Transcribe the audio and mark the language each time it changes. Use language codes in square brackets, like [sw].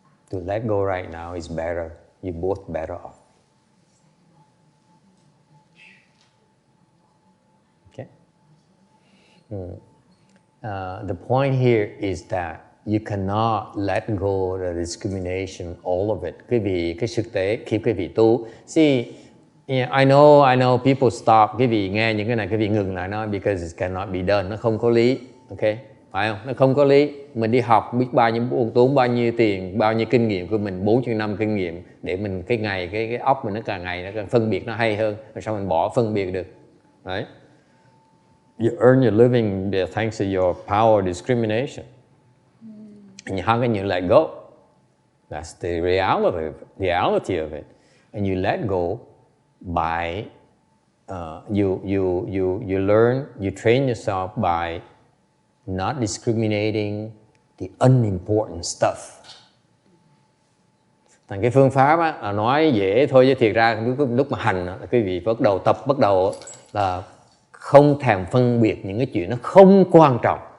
[en] To let go right now is better. You're both better off. Okay? The point here is that you cannot let go the discrimination, all of it. [vi] Quý vị, cái thực tế khi quý vị tu, [en] see, I know people stop, [vi] quý vị nghe những cái này, quý vị ngừng lại nói [en] because it cannot be done, [vi] nó không có lý, [en] okay? [vi] Phải không? Nó không có lý. Mình đi học biết bao nhiêu tốn bao nhiêu tiền, bao nhiêu kinh nghiệm của mình, 4 năm kinh nghiệm để mình cái óc mình nó càng ngày nó càng phân biệt nó hay hơn. Rồi sao mình bỏ phân biệt được? [en] Right? You earn your living thanks to your power of discrimination. And how can you let go? That's the reality of it. And you let go by you learn, you train yourself by not discriminating the unimportant stuff. [vi] Thành cái phương pháp á, là nói dễ thôi chứ thiệt ra lúc mà hành là quý vị bắt đầu là không thèm phân biệt những cái chuyện nó không quan trọng.